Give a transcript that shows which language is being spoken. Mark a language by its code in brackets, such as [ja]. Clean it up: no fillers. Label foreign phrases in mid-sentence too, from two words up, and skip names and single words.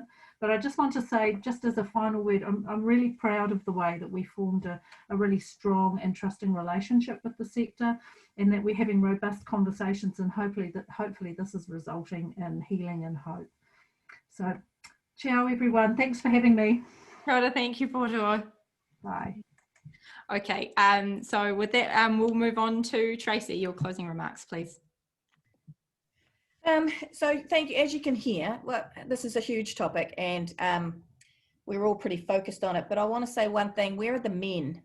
[en] But I just want to say, just as a final word, I'm really proud of the way that we formed a really strong and trusting relationship with the sector, and that we're having robust conversations, and hopefully this is resulting in healing and hope. So, ciao everyone. Thanks for having me. [mi] Kia ora, [en] thank you, Portua. Bye. Okay, so with that, we'll move on to Tracy. Your closing remarks, please. So thank you. As you can hear, well, this is a huge topic, and we're all pretty focused on it, but I want to say one thing: where are the men?